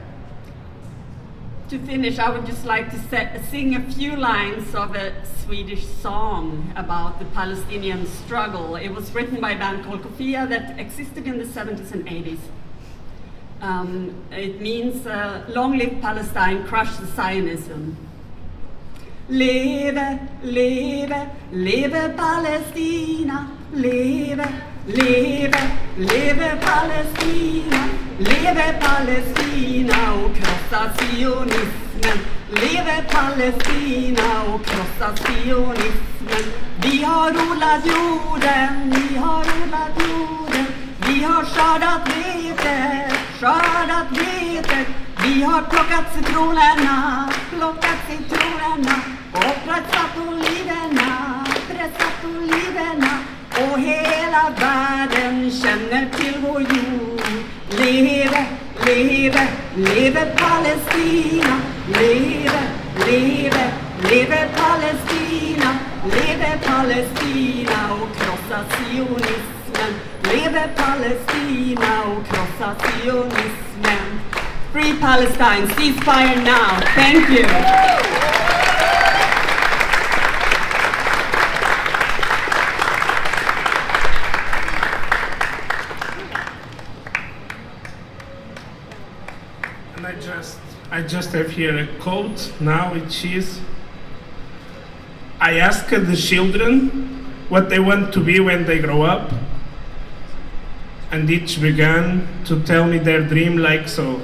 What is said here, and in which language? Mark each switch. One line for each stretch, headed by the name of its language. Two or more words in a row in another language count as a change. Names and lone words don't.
English: To finish, I would just like to sing a few lines of a Swedish song about the Palestinian struggle. It was written by a band called Kofia that existed in the 70s and 80s. It means, long live Palestine, crush the Zionism.
Swedish: Leve, leve, leve Palestina, leve, leve, leve Palestina, leve Palestina och krossa sionismen. Leve Palestina och krossa sionismen. Vi har odlat jorden, vi har odlat jorden. Vi har skördat vetet. Vi har plockat citronerna, och pressat oliverna, och hela världen känner till vår jord. Leve, leve, leve Palestina, leve, leve, leve Palestina, leve Palestina och krossa sionismen. Leve Palestina och krossa sionismen.
English: Free Palestine, ceasefire now. Thank you. And I just have here a quote now, which is, I asked the children what they want to be when they grow up, and each began to tell me their dream like so.